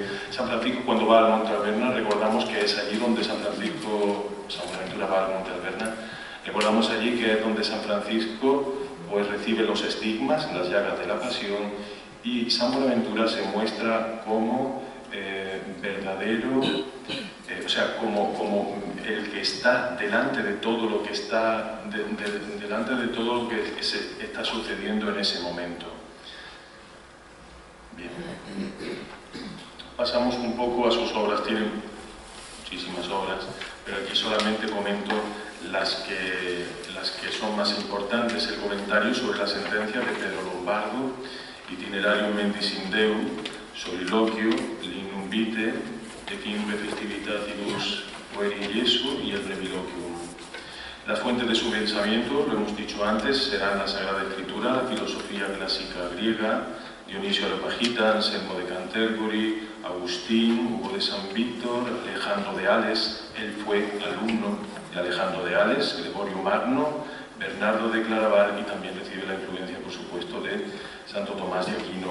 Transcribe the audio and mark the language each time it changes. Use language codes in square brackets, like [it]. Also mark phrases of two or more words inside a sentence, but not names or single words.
[es] San Francisco, cuando va al Monte Alberna, recordamos que es allí donde San Buenaventura va al Monte Alberna, recordamos allí que es donde San Francisco pues recibe los estigmas, las llagas de la pasión, y San Buenaventura se muestra como verdadero, o sea, como el que está delante de todo lo que está, delante de todo lo que se está sucediendo en ese momento. Bien. Pasamos un poco a sus obras, tienen muchísimas obras, pero aquí solamente comento las que son más importantes. El comentario sobre la sentencia de Pedro Lombardo, Itinerarium Mentis in Deum, Soliloquio, Lignum Vitae, De Quimbe Festivitatibus Pueri Jesu y el Breviloquium. Las fuentes de su pensamiento, lo hemos dicho antes, serán la Sagrada Escritura, la filosofía clásica griega, Dionisio Areopagita, Anselmo de Canterbury, Agustín, Hugo de San Víctor, Alejandro de Ales. Él fue alumno de Alejandro de Ales, Gregorio Magno, Bernardo de Claraval y también recibe la influencia, por supuesto, de Santo Tomás de Aquino.